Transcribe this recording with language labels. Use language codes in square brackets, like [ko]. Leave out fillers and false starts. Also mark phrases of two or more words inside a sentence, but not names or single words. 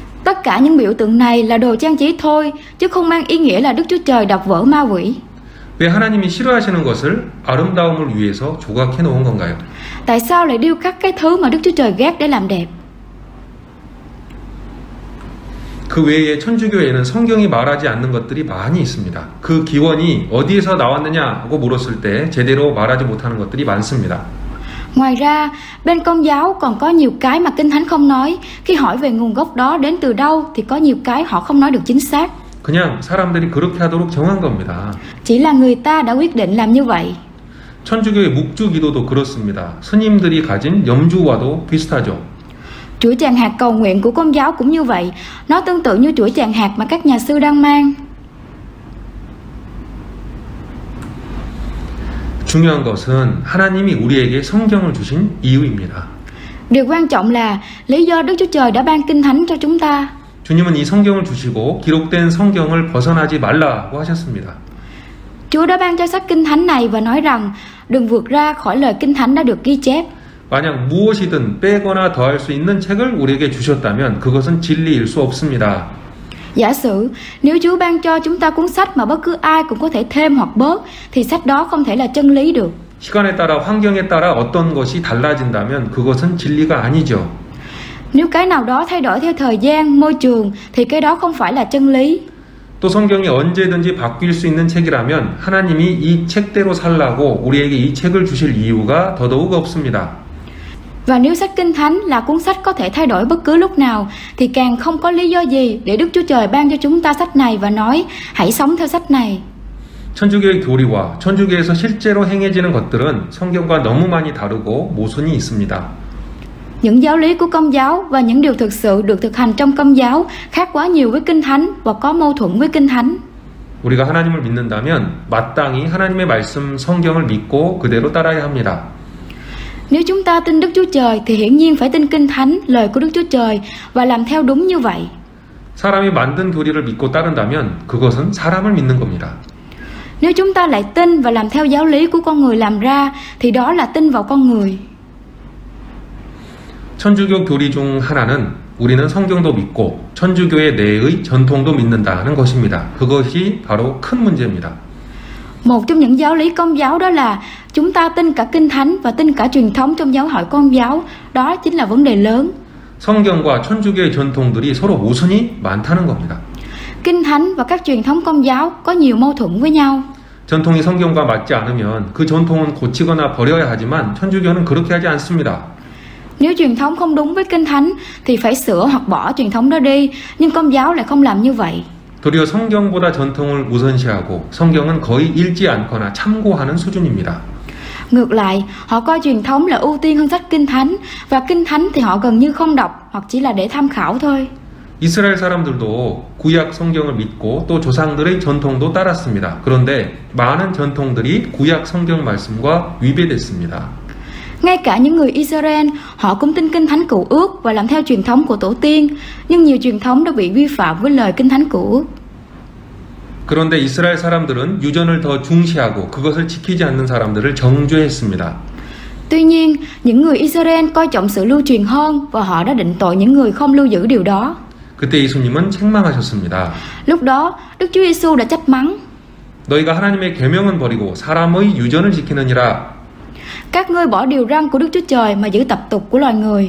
[vi] Tất cả những biểu tượng này là đồ trang trí thôi, chứ không mang ý nghĩa là Đức Chúa Trời đập vỡ ma quỷ. [ko] 왜 하나님이 싫어하시는 것을 아름다움을 위해서 조각해 놓은 건가요? [vi] Tại sao lại điêu khắc cái thứ mà Đức Chúa Trời ghét để làm đẹp? [ko] 그 외에 천주교에는 성경이 말하지 않는 것들이 많이 있습니다. 그 기원이 어디에서 나왔느냐고 물었을 때 제대로 말하지 못하는 것들이 많습니다. [vi] Ngoài ra, bên Công giáo còn có nhiều cái mà Kinh Thánh không nói. Khi hỏi về nguồn gốc đó đến từ đâu thì có nhiều cái họ không nói được chính xác. [ko] 그냥 사람들이 그렇게 하도록 정한 겁니다. [vi] Chỉ là người ta đã quyết định làm như vậy. [ko] 천주교의 묵주 기도도 그렇습니다. 스님들이 가진 염주와도 비슷하죠. [vi] Chuỗi tràng hạt cầu nguyện của Công giáo cũng như vậy. Nó tương tự như chuỗi tràng hạt mà các nhà sư đang mang. [ko] 중요한 것은 하나님이 우리에게 성경을 주신 이유입니다. [vi] Điều quan trọng là lý do Đức Chúa Trời đã ban Kinh Thánh cho chúng ta. [ko] 주님은 이 성경을 주시고 기록된 성경을 벗어나지 말라고 하셨습니다. [vi] Chúa đã ban cho sách Kinh Thánh này và nói rằng đừng vượt ra khỏi lời Kinh Thánh đã được ghi chép. [ko] 만약 무엇이든 빼거나 더할 수 있는 책을 우리에게 주셨다면 그것은 진리일 수 없습니다. [vi] Giả sử, nếu Chúa ban cho chúng ta cuốn sách mà bất cứ ai cũng có thể thêm hoặc bớt, thì sách đó không thể là chân lý được. [ko] 시간에 따라 환경에 따라 어떤 것이 달라진다면 그것은 진리가 아니죠. [vi] Nếu cái nào đó thay đổi theo thời gian, môi trường, thì cái đó không phải là chân lý. [ko] 또 성경이 언제든지 바뀔 수 있는 책이라면 하나님이 이 책대로 살라고 우리에게 이 책을 주실 이유가 더더욱 없습니다. [vi] Và nếu sách Kinh Thánh là cuốn sách có thể thay đổi bất cứ lúc nào, thì càng không có lý do gì để Đức Chúa Trời ban cho chúng ta sách này và nói hãy sống theo sách này. [ko] 천주교의 교리와 천주교에서 실제로 행해지는 것들은 성경과 너무 많이 다르고 모순이 있습니다. [vi] Những giáo lý của Công giáo và những điều thực sự được thực hành trong Công giáo khác quá nhiều với Kinh Thánh và có mâu thuẫn với Kinh Thánh. [ko] 우리가 하나님을 믿는다면 마땅히 하나님의 말씀 성경을 믿고 그대로 따라야 합니다. [vi] Nếu chúng ta tin Đức Chúa Trời thì hiển nhiên phải tin Kinh Thánh, lời của Đức Chúa Trời và làm theo đúng như vậy. [ko] 사람이 만든 교리를 믿고 따른다면 그것은 사람을 믿는 겁니다. [vi] Nếu chúng ta lại tin và làm theo giáo lý của con người làm ra thì đó là tin vào con người. [ko] 천주교 교리 중 하나는 우리는 성경도 믿고 천주교의 내의 전통도 믿는다는 것입니다. 그것이 바로 큰 문제입니다. [vi] Một trong những giáo lý Công giáo đó là chúng ta tin cả Kinh Thánh và tin cả truyền thống trong giáo hội Công giáo. Đó chính là vấn đề lớn. [ko] 성경과 천주교의 전통들이 서로 모순이 많다는 겁니다. [vi] Kinh Thánh và các truyền thống Công giáo có nhiều mâu thuẫn với nhau. [ko] 전통이 성경과 맞지 않으면 그 전통은 고치거나 버려야 하지만 천주교는 그렇게 하지 않습니다. [vi] Nếu truyền thống không đúng với Kinh Thánh thì phải sửa hoặc bỏ truyền thống đó đi, nhưng Công giáo lại không làm như vậy. [ko] 도리어 성경보다 전통을 우선시하고 성경은 거의 읽지 않거나 참고하는 수준입니다. [vi] Ngược lại, họ coi truyền thống là ưu tiên hơn sách Kinh Thánh, và Kinh Thánh thì họ gần như không đọc hoặc chỉ là để tham khảo thôi. [ko] 이스라엘 사람들도 구약 성경을 믿고 또 조상들의 전통도 따랐습니다. 그런데 많은 전통들이 구약 성경 말씀과 위배됐습니다. [vi] Ngay cả những người Israel, họ cũng tin Kinh Thánh Cựu Ước và làm theo truyền thống của tổ tiên, nhưng nhiều truyền thống đã bị vi phạm với lời Kinh Thánh Cựu Ước. [ko] 그런데 이스라엘 사람들은 유전을 더 중시하고 그것을 지키지 않는 사람들을 정죄했습니다. [vi] Tuy nhiên, những người Israel coi trọng sự lưu truyền hơn và họ đã định tội những người không lưu giữ điều đó. [ko] 그때 예수님은 책망하셨습니다. [vi] Lúc đó, Đức Chúa Giêsu đã trách mắng. [ko] 너희가 하나님의 계명은 버리고 사람의 유전을 지키느니라. [vi] Các ngươi bỏ điều răn của Đức Chúa Trời mà giữ tập tục của loài người.